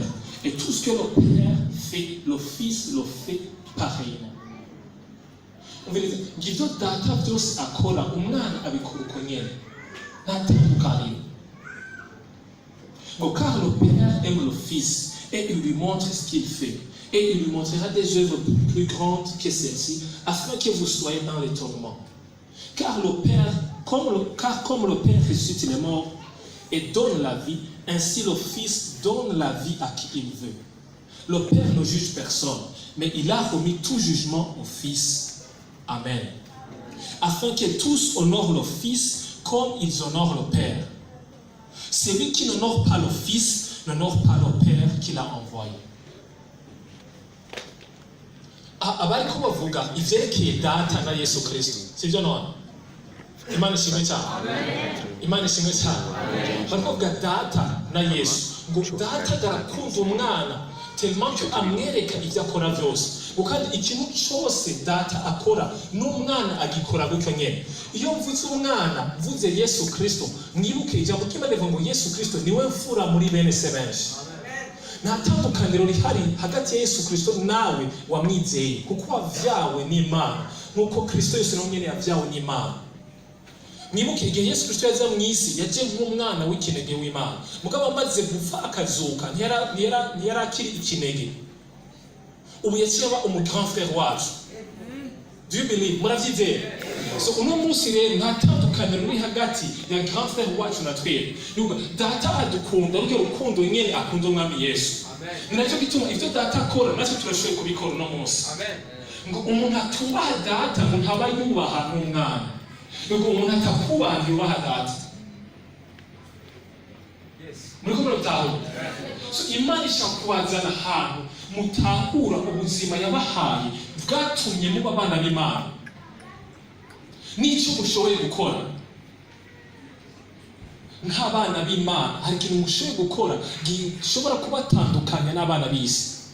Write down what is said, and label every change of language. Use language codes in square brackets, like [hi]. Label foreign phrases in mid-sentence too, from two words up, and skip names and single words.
[fr] Et tout ce que le Père fait, le Fils le fait pareillement. En vérité, [rn] Guido data byose akora umwana abikora uko nyene. Natandukanye. [fr] Car le Père aime le Fils et il lui montre ce qu'il fait. Et il lui montrera des œuvres plus grandes que celles-ci, afin que vous soyez dans les tourments. Car le Père, comme le Père ressuscite les morts et donne la vie, ainsi le Fils donne la vie à qui il veut. Le Père ne juge personne, mais il a remis tout jugement au Fils. Amen. Afin que tous honorent le Fils comme ils honorent le Père. Celui qui n'honore pas le Fils n'honore pas le Père qui l'a envoyé. [rn] Abariko bavuga ivyerekeye data na Yesu Kristo, sivyo none? Imana ishimwe cyane. Imana ishimwe cyane. Baravuga data na Yesu. Ngo data garakunda umwana [fr] tellement que [rn] amwereka ibyo akora byose. Kandi ikintu cyose data akora n'umwana agikora gutyo nyene. Iyo mvuze umwana mvuze Yesu Kristo, mwibuke ijambo ry'Imana rivuga ngo Yesu Kristo niwe mfura muri bene se benshi. Nta tandukaniro rihari hagati ya Yesu Kristo nawe wamwizeye, kuko wavyawe n'Imana nk'uko Kristo Yesu nawe nyene yavyawe n'Imana. Mwibuke igihe Yesu Kristo yaza mu isi yaje nk'umwana w'ikinege w'Imana, mugabo amaze gupfa akazuka ntiyari akiri ikinege. Ubu yaciye aba umu [fr] grand frère [rn] wacu. [en] Do you believe? [rn] Muravyizera? So uno munsi rero nta tandukaniro ruri hagati ya [fr] grand frère [rn] wacu na twebwe. Data adukunda urwo rukundo nyene akunda umwami Yesu. Nacyo gituma ivyo data akora natwe turashoboye kubikora uno munsi. Ngo umuntu atubaha data ngo ntaba yubaha n'umwana. Ngo umuntu atakubaha yubaha data. Muriko murataho. So Imana ishaka kubazana ahantu mutahura ubuzima yabahaye bwatumye muba abana b'Imana. N'icyo mushoboye gukora nk'abana b'Imana, hari ikintu mushoboye gukora gishobora kubatandukanya n'abana b'isi.